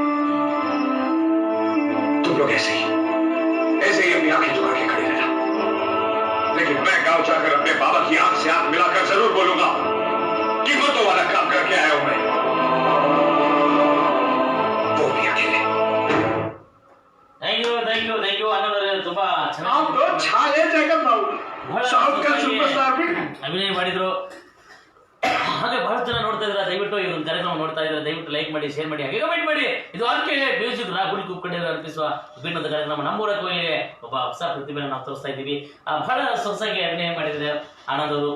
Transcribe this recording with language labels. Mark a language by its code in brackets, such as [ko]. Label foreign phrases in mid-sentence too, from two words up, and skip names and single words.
[hi] तुम लोग ऐसे ही अपनी आंखें झुका के खड़े रहना, लेकिन मैं गांव जाकर अपने बाबा की आंख से आंख मिलाकर जरूर बोलूंगा कि वो तो वाला काम करके आया हूं मैं, वो भी अकेले। [en] thank you [kn] ಅನ್ನೋದ್ರೆ ತುಂಬಾ ಅಭಿನಯ ಮಾಡಿದ್ರು. ಹಾಗೆ ಬಹಳಷ್ಟು ಜನ ನೋಡ್ತಾ ಇದ್ದಾರೆ. ದಯವಿಟ್ಟು ಈ ಒಂದು ಕಾರ್ಯಕ್ರಮ ನೋಡ್ತಾ ಇದ್ದಾರೆ, ದಯವಿಟ್ಟು ಲೈಕ್ ಮಾಡಿ, ಶೇರ್ ಮಾಡಿ, ಹಾಗೆ ಕಮೆಂಟ್ ಮಾಡಿ. ಇದು ಆರ್ಕೆ ಮ್ಯೂಸಿಕ್ ರಾಹುಲ್ ಕುಕ್ಕಂಡಿರ ಅರ್ಪಿಸುವ ವಿಭಿನ್ನದ ಕಾರ್ಯಕ್ರಮ. ನಮ್ಮೂರ ಕೋಯಿಲೆ ಒಬ್ಬ ಹೊಸ ಪ್ರತಿಭೆಯನ್ನು ನಾವು ತೋರಿಸ್ತಾ ಇದ್ದೀವಿ. ಬಹಳ ಸೊಗಸಾಗಿ ಅಭಿನಯ ಮಾಡಿದ್ರೆ ಆನಂದ್ ಅವರು.